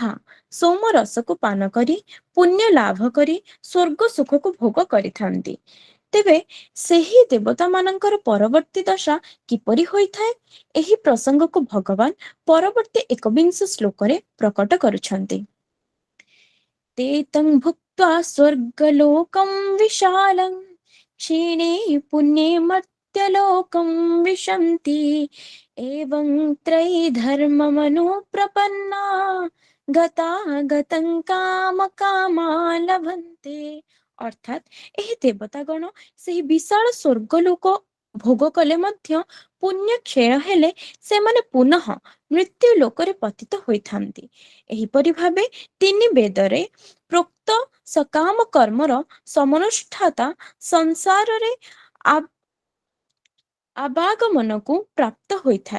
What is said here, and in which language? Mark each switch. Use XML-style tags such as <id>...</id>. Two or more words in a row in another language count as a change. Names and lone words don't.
<or>ସୋମରସକୁ ପାନ କରି ପୁଣ୍ୟ ଲାଭ କରି ସ୍ୱର୍ଗ ସୁଖକୁ ଭୋଗ କରିଥାନ୍ତି। ତେବେ ସେହି ଦେବତାମାନଙ୍କର ପରବର୍ତ୍ତୀ ଦଶା କିପରି ହୋଇଥାଏ? ଏହି ପ୍ରସଙ୍ଗକୁ ଭଗବାନ ପରବର୍ତ୍ତୀ 21 ଶ୍ଲୋକରେ ପ୍ରକଟ କରୁଛନ୍ତି।</or> <sa>ते तं भुक्त्वा स्वर्गलोकं विशालं क्षीणे पुण्ये मर्त्यलोकं विशन्ति एवं त्रैधर्ममनुप्रपन्ना गतागतं कामकामा लभन्ते।</sa> <or>ଅର୍ଥାତ୍ ଏହି ଦେବତାଗଣ ସେହି ବିଶାଳ ସ୍ୱର୍ଗଲୋକ ଭୋଗ କଲେ ମଧ୍ୟ ପୁଣ୍ୟ କ୍ଷୟ ହେଲେ ସେମାନେ ପୁନଃ ମୃତ୍ୟୁ ଲୋକରେ ପତିତ ହୋଇଥାନ୍ତି। ଏହିପରି ଭାବେ ତିନି ବେଦରେ ପ୍ରୋକ୍ତ ସକାମ କର୍ମର ସମନୁଷ୍ଠାତା ସଂସାରରେ ଆବାଗମନକୁ ପ୍ରାପ୍ତ ହୋଇଥାଏ।</or>